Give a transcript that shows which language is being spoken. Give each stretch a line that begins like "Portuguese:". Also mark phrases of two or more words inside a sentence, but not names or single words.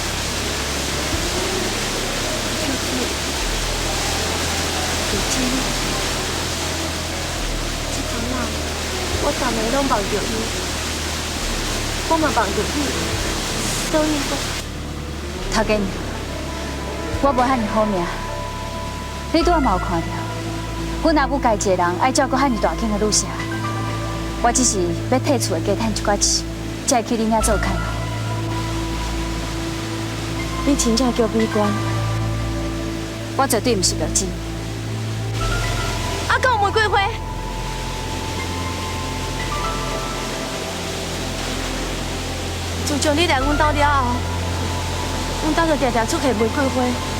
Min Nan Chinese: 就这，如今，这阵仔我逐暝拢梦着伊，我嘛梦着你，所以讲，头家娘，我无遐尼好命，你拄仔嘛有看到，阮阿母家一个人爱照顾遐尼大间的女婿。我只是要替厝的家趁一寡钱，才会去恁遐做看护。你真正叫美娟？我绝对毋是妙金。啊，敢有玫瑰花？自从你来阮兜了后，阮兜就常常出现玫瑰花。